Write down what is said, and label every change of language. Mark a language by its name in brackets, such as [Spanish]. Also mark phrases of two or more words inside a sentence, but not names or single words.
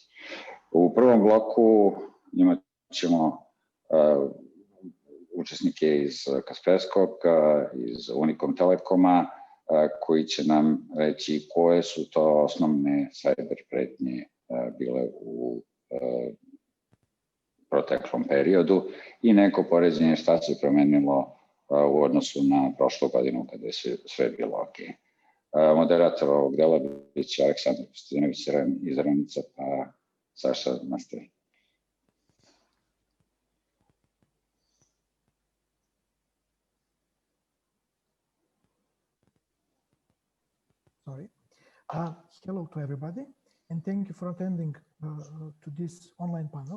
[Serbian] U prvom bloku imat ćemo učesnike iz Kasperskog, iz Unicom Telekoma, koji će nam reći koje su to osnovne cyber pretnje bile u proteklom periodu i neko poređenje šta se promenilo u odnosu na prošlu godinu kada je sve bilo ok. Moderator ovog dela biće Aleksandar Kostadinović iz RNIDS-a, pa Saša nastavi. [English] Sorry. Hello to everybody, and thank you for attending to this online panel.